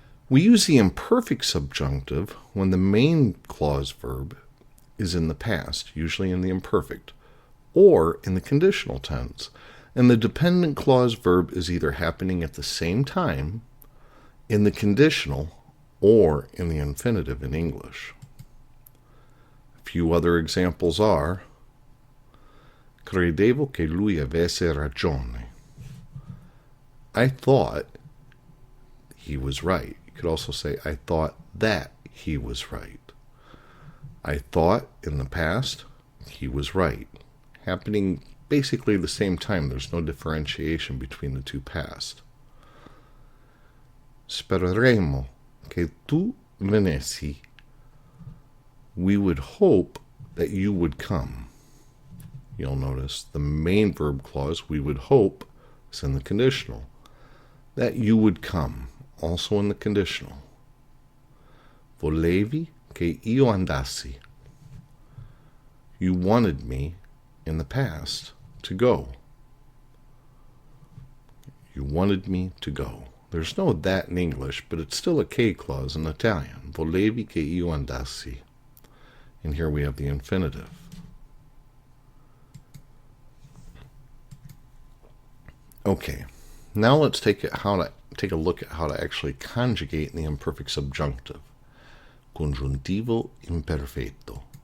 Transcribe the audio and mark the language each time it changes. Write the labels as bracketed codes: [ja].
[en] We use the imperfect subjunctive when the main clause verb is in the past, usually in the imperfect, or in the conditional tense, and the dependent clause verb is either happening at the same time in the conditional or in the infinitive in English. A few other examples are: [it] credevo che lui avesse ragione. [en] I thought he was right. You could also say, I thought that he was right. I thought in the past he was right. Happening basically the same time. There's no differentiation between the two past. [it] Spereremo che tu venessi. [en] We would hope that you would come. You'll notice the main verb clause, we would hope, is in the conditional. That you would come, also in the conditional. [it] Volevi che io andassi. [en] You wanted me in the past to go. You wanted me to go. There's no that in English, but it's still a K clause in Italian. [it] Volevi che io andassi. [en] And here we have the infinitive. Okay, now let's take a look at how to actually conjugate in the imperfect subjunctive. [it] Congiuntivo imperfetto.